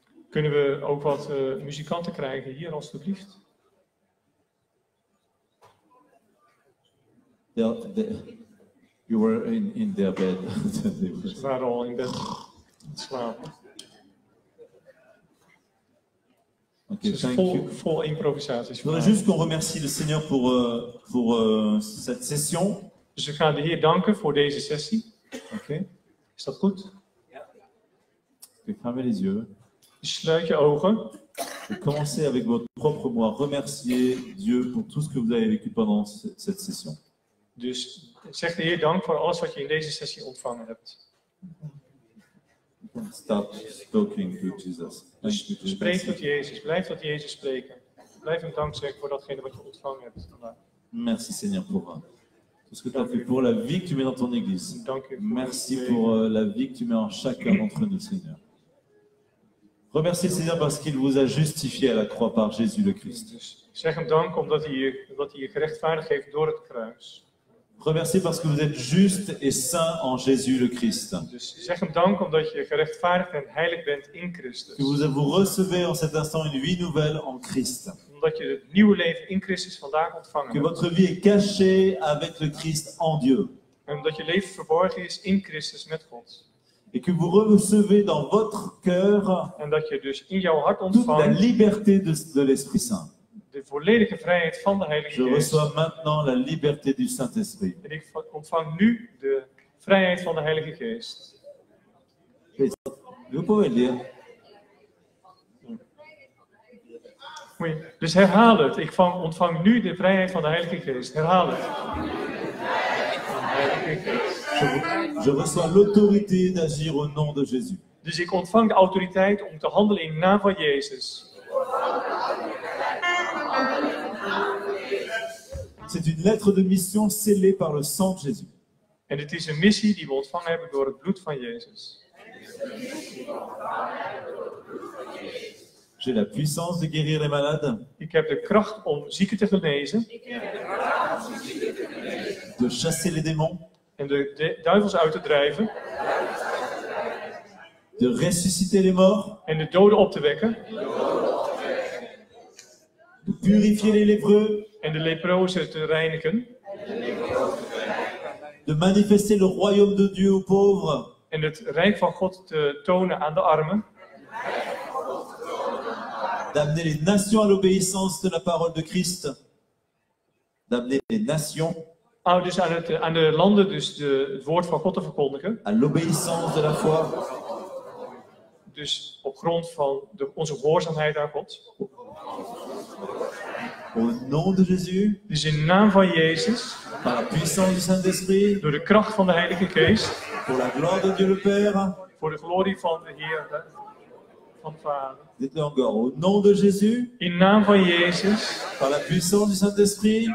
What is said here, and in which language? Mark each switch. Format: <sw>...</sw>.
<nl>Kunnen we ook wat muzikanten krijgen hier, alstublieft?</nl> <en>You were in their bed.</en> <nl>Ze waren al in bed aan het slapen.</nl> <en>Okay,</en> <nl>Dus</nl> <en>thank you.</en> <nl>vol improvisaties.</nl> <fr>Je voudrais juste qu'on remercie le Seigneur pour cette session.</fr> <nl>Dus we gaan de Heer danken voor deze sessie.</nl> <en>Okay.</en> <nl>Is dat goed?</nl> <fr>Fermez les yeux.</fr> <nl>Dus sluit je ogen.</nl> <fr>Et commencez avec votre propre moi. Remerciez Dieu pour tout ce que vous avez vécu pendant cette session.</fr> <nl>Dus zeg de Heer dank voor alles wat je in deze sessie ontvangen hebt.</nl> <en>Start talking to Jesus.</en> <nl>Dus spreek tot Jezus. Blijf tot Jezus spreken. Blijf hem dank zeggen voor datgene wat je ontvangen hebt vandaag.</nl> <fr>Merci Seigneur pour tout ce que tu as fait, pour la vie que tu mets dans ton Église. Merci pour la vie que tu mets en chacun d'entre nous, Seigneur. Remerciez le Seigneur parce qu'il vous a justifié à la croix par Jésus le Christ.</fr> <nl>Dus zeg hem dank omdat hij je gerechtvaardigd heeft door het kruis.</nl> <fr>Remerciez parce que vous êtes juste et saint en Jésus le Christ.</fr> <nl>Dus zeg hem dank omdat je gerechtvaardigd en heilig bent in Christus.</nl> <fr>Que vous recevez en cet instant une vie nouvelle en Christ.</fr> <nl>Omdat je het nieuwe leven in Christus vandaag ontvangen</nl> <fr>Que</fr> <nl>hebt.</nl> <fr>votre vie est cachée avec le Christ en Dieu.</fr> <nl>En omdat je leven verborgen is in Christus met God.</nl> <fr>Et que vous recevez dans votre cœur</fr> <nl>En dat je dus in jouw hart</nl> <fr>toute la</fr> <nl>ontvangt</nl> <fr>liberté de l'Esprit Saint.</fr> <nl>de volledige vrijheid van de Heilige</nl> <fr>Je</fr> <nl>Geest.</nl> <fr>reçois maintenant la liberté du Saint-Esprit.</fr> <nl>En ik ontvang nu de vrijheid van de Heilige Geest.</nl> <fr>Vous pouvez le dire.</fr> <nl>Oui. Dus herhaal het. Ik ontvang nu de vrijheid van de Heilige Geest. Herhaal het. Heilige Geest.</nl> <fr>Je reçois l'autorité d'agir au nom de Jésus.</fr> <nl>Dus ik ontvang de autoriteit om te handelen in naam van Jezus.</nl> <fr>C'est une lettre de mission scellée par le sang de Jésus.</fr> <nl>En het is een missie die we ontvangen hebben door het bloed van Jezus.</nl> <fr>J'ai la puissance de guérir les malades,</fr> <nl>Ik heb de kracht om zieken te genezen</nl> <fr>de chasser les démons,</fr> <nl>en de duivels uit te drijven</nl> <fr>de ressusciter les morts,</fr> <nl>en de doden op te wekken</nl> <fr>de purifier les lépreux,</fr> <nl>en de leprozen te reinigen</nl> <fr>de manifester le royaume de Dieu aux pauvres,</fr> <nl>en het rijk van God te tonen aan de armen</nl> <fr>d'amener les nations à l'obéissance de la parole de Christ, d'amener les nations</fr> <nl>dus aan de landen dus het woord van God te verkondigen.</nl> <fr>à l'obéissance de la foi,</fr> <nl>Dus op grond van onze gehoorzaamheid aan God.</nl> <fr>Au nom de Jésus,</fr> <nl>Dus in de naam van Jezus,</nl> <fr>par la puissance du Saint-Esprit,</fr> <nl>door de kracht van de Heilige Geest,</nl> <fr>pour la gloire de Dieu le Père,</fr> <nl>voor de glorie van de Heer, van de Vader.</nl> <fr>dites-le encore, au nom de Jésus,</fr> <nl>In de naam van Jezus,</nl> <fr>par la puissance du Saint-Esprit,</fr>